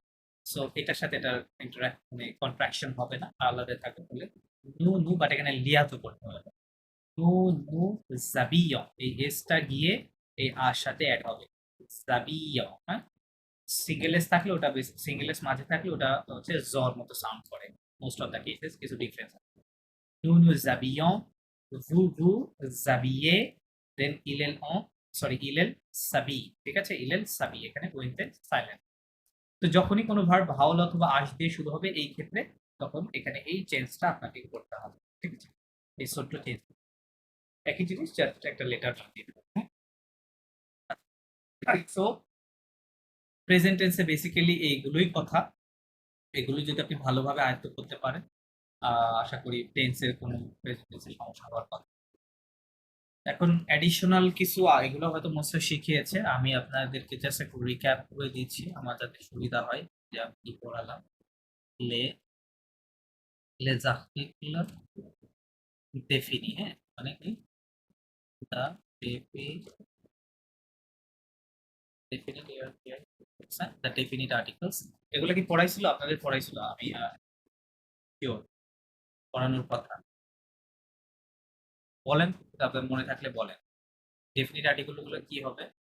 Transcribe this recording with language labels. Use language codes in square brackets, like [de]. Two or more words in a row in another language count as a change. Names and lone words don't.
[bn] সো এটার সাথে এটার ইন্টারাক্ট মানে কন্ট্রাকশন হবে না, আলাদা থাকবে বলে [fr] nous nous, [bn] বাট এখানে লিয়াতো করতে হবে, [fr] nous nous habillons, [bn] এই এসটা গিয়ে এই আর সাথে অ্যাড হবে, জাবিয়ং, হ্যাঁ। সিঙ্গেল এস থাকলে ওটা, সিঙ্গেল এস মাঝে থাকলে ওটা হচ্ছে জর মতো সাউন্ড করে, [en] most of the cases [bn] কিছু ডিফারেন্স আছে। [fr] Nous nous habillons, vous habillez, then il s'habille, [bn] ঠিক আছে, [fr] il s'habille, [bn] এখানে গোইংতে সাইলেন্ট। তো যখনই কোনো [en] verb vowel [bn] অথবা আশ দিয়ে শুরু হবে এই ক্ষেত্রে, তখন এখানে এই চেঞ্জটা আপনাকে করতে হবে, ঠিক আছে, এই ছোট্ট চেঞ্জ। একই জিনিস জাস্ট একটা লেটার দিয়ে দেবো, হ্যাঁ। সো [en] present tense [bn] বেসিক্যালি এইগুলোই কথা, এগুলো যদি আপনি ভালোভাবে আয়ত্ত করতে পারেন, আশা করি টেন্সের কোনো [en] present tense [bn] সমস্যা হওয়ার কথা। এখন অ্যাডিশনাল কিছু এগুলো হয়তো মোস্টলি শিখিয়েছে, আমি আপনাদেরকে জাস্ট একটু রিক্যাপ করে দিচ্ছি আমার যাতে সুবিধা হয় যে আমি কি পড়ালাম। [fr] লে les articles définis, [bn] হ্যাঁ, মানে কি [en] the the definite articles, [bn] এগুলো কি পড়াইছিল আপনাদের, পড়াইছিল, আমি শিওর পড়ানোর কথা, বলেন আপনার মনে থাকলে বলেন, [en] definite article [bn] গুলো কি হবে।